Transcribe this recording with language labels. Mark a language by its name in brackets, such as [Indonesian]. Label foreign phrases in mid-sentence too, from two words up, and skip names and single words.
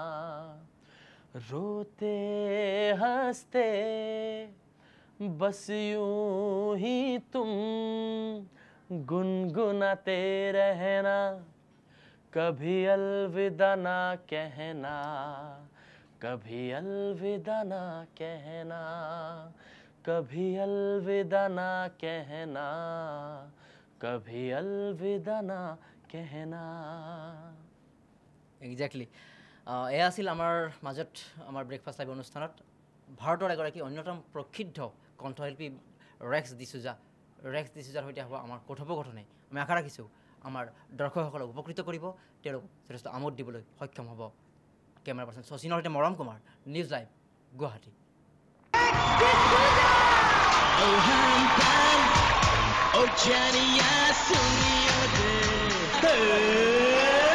[Hindi] रोते हंसते बस यूं ही तुम गुनगुनाते रहना, कभी अलविदा ना कहना, कभी अलविदा ना कहना, कभी अलविदा ना कहना, कभी अलविदा ना कहना. [English] Exactly. [Assamese] এয়া আছিল আমাৰ মাজত আমাৰ ব্ৰেকফাষ্ট লাইভ অনুষ্ঠানত ভাৰতৰ এগৰাকী অন্যতম প্ৰসিদ্ধ কণ্ঠশিল্পী ৰেক্স ডিচুজাৰ সৈতে হ'ব আমাৰ কথোপকথনে. আমি আশা ৰাখিছোঁ আমাৰ দৰ্শকসকলক উপকৃত কৰিব, তেওঁলোকক যথেষ্ট আমোদ দিবলৈ সক্ষম হ'ব. [English] camera person [Assamese] শচীনৰ সৈতে মৰম কুমাৰ, নিউজ লাইভ গুৱাহাটী. [English] Oh Johnny, I see you there.